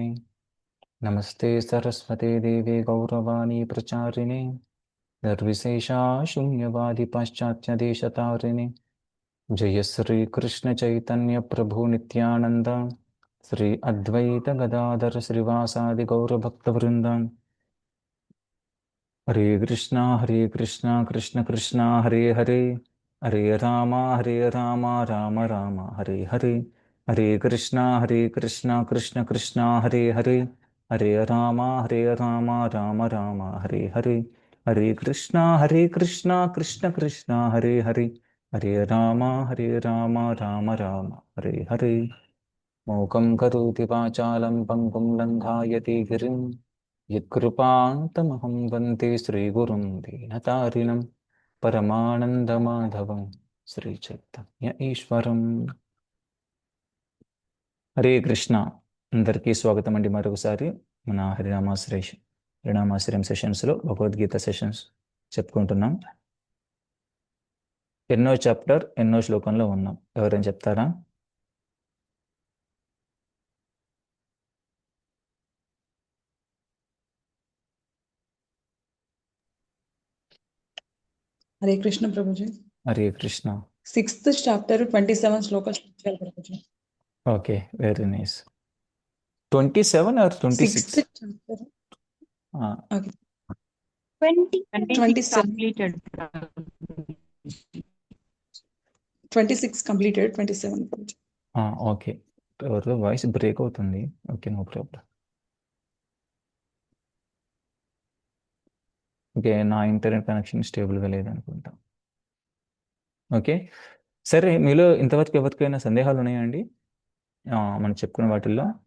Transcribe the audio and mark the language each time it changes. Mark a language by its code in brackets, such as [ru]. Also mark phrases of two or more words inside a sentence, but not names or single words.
[sa] नमस्ते सरस्वते देवे गौरवाणी प्रचारिणे निर्विशेषा शून्यवादी पाश्चात्यदेशतारिणे। जय श्री कृष्ण चैतन्य प्रभु नित्यानंद श्री अद्वैत गदाधर श्रीवासादि गौरभक्तवृंद। हरे कृष्णा कृष्ण कृष्णा हरे हरे, हरे राम राम राम हरे हरे। हरे कृष्णा कृष्ण कृष्णा हरे हरे, हरे राम राम राम हरे हरे। हरे कृष्णा कृष्ण कृष्णा हरे हरे, हरे राम राम राम हरे हरे। मूकं करोति वाचालं पङ्गुं लङ्घायते गिरिं यत्कृपान्तमहं वन्दे श्रीगुरुं दीनतारिणं परमानन्दमाधवं శ్రీచైతన్య ఈశ్వరం। [te] హరే కృష్ణ, అందరికీ స్వాగతం అండి. మరొకసారి మన హరినామాశ్రయం సెషన్స్లో భగవద్గీత సెషన్స్ చెప్పుకుంటున్నాం. ఎన్నో చాప్టర్ ఎన్నో శ్లోకంలో ఉన్నాం. ఎవరైనా చెప్తారా? హరే కృష్ణ ప్రభుజీ. హరే కృష్ణ. 6th చాప్టర్ 27 శ్లోకాలు ప్రభుజీ. ఓకే, [en] very nice. 27 or 26? 6th చాప్టర్. ఓకే. 26 completed. [te] 26 కంప్లీటెడ్, 27 ప్రభుజీ. ఓకే, ఎవరిదో [en] voice break [te] అవుతుంది. ఓకే, [en] no problem. [te] ఓకే, నా [en] internet connection [te] స్టేబుల్గా లేదనుకుంటా. ఓకే, సరే. మీలో ఇంతవరకు ఎవరికైనా సందేహాలు ఉన్నాయండి మనం చెప్పుకున్న వాటిల్లో?